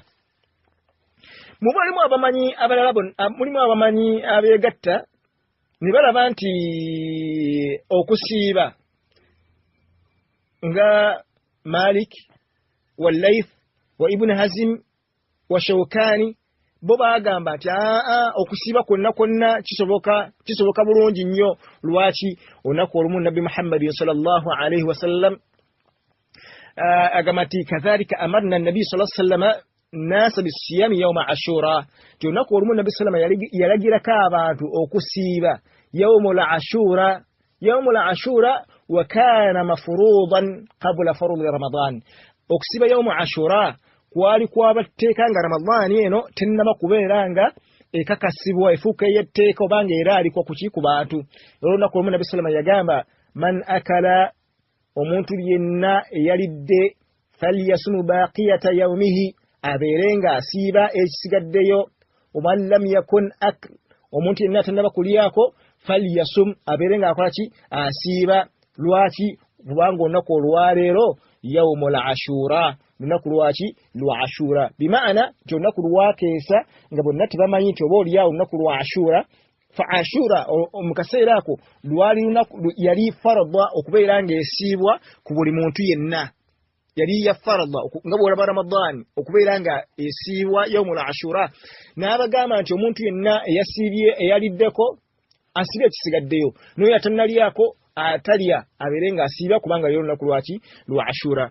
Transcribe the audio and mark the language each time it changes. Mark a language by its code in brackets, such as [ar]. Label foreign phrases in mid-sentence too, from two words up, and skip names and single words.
[lg] Mulimu abamanyi abalala mulimu abamanyi abeegatta ne balaba nti okusiiba nga Malik wa Layth wa Ibn Hazm wa Shawkani bo bagamba nti okusiiba kwonna kisoboka bulungi nnyo lwaki olunaku olumu Nabbi Muhammad [ar] صلى الله عليه وسلم [lg] agamba nti [ar] كذلك أمرنا النبي صلى الله عليه وسلم الناس بصيام يوم عاشوراء [lg] ti olunaku olumu Nabbi [ar] صلى الله عليه وسلم [lg] yalagirako abantu okusiiba [ar] يوم عاشوراء وكان مفروضا قبل فرض رمضان. [lg] Okusiiba [ar] يوم عاشوراء [lg] kwali kwabatteeka nga Ramadani eno tennaba kubeera nga ekakasibwa efuuka ey'etteeka obanga era alikwa kuki ku bantu. Olunaku olumu Nabbi [ar] صلى الله عليه وسلم [lg] yagamba [ar] من أكل [lg] omuntu yenna eyalidde [ar] فليصم بقية يومه [lg] abeere nga asiiba ekisigaddeyo [ar] ومن لم يكن أكل [lg] omuntu yenna tannaba kulyako falyasum abeere nga akola ki asiiba lwaki kubanga olunaku olwaleero [ar] يوم عاشوراء [lg] lunaku lwaki lwa ashura bimaana nti olunaku lwakeesa nga bonna tebamanyi nti oba olyawo olunaku lwa ashura fa ashura mu kaseera ako lwali lunaku yali faradha okubeera ng'esiibwa ku buli muntu yenna yali ya faradha nga bw'olaba Ramadani okubeera nga esiibwa [ar] يوم عاشوراء [lg] n'abagamba nti omuntu yenna eyasiibye eyaliddeko asiibye ekisigaddeyo n'oyo atannalyako atalya abeere nga asiiba kubanga yo lunaku lwaki lwa ashura.